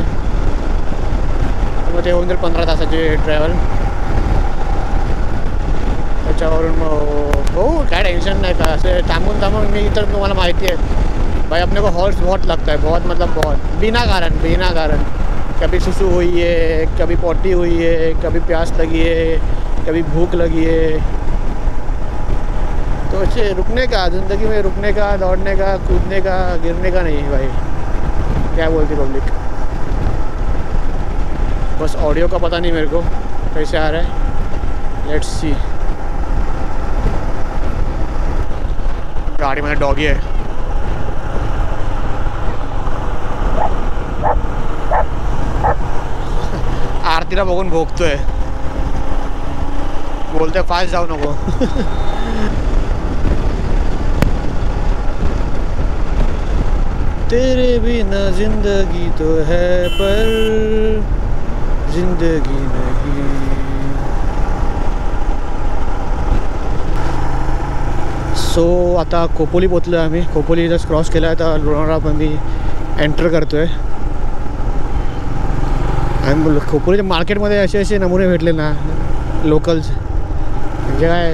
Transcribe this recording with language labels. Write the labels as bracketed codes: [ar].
[mr] मग ते होऊन जाईल 15 तासाचे ट्रॅव्हल. त्याच्यावरून मग हो काय टेन्शन नाही का. असे थांबून मी तर तुम्हाला माहिती आहे [hi] भाई अपने को हॉर्स बहुत लगता है, बहुत मतलब बहुत बिना कारण. कभी सुसु हुई है, कभी पॉटी हुई है, कभी प्यास लगी है, कभी भूख लगी है. तो अच्छे रुकने का, ज़िंदगी में रुकने का, दौड़ने का, कूदने का, गिरने का नहीं भाई. क्या बोलती पब्लिक. बस ऑडियो का पता नहीं मेरे को कैसे आ रहा है. [en] Let's see. [hi] गाड़ी में डॉगी है. [mr] आरतीला बघून भोगतोय. बोलतोय फास्ट जाऊ नको. [hi] तेरे बिना जिंदगी तो है पर जिंदगी नहीं. [mr] सो आता खोपोली पोचलो आहे आम्ही. खोपोली जस्ट क्रॉस केला आहे. आता लोणावळा पण मी एंटर करतो आहे. आणि खोपोलीच्या मार्केटमध्ये असे नमुने भेटले ना लोकल्स म्हणजे काय.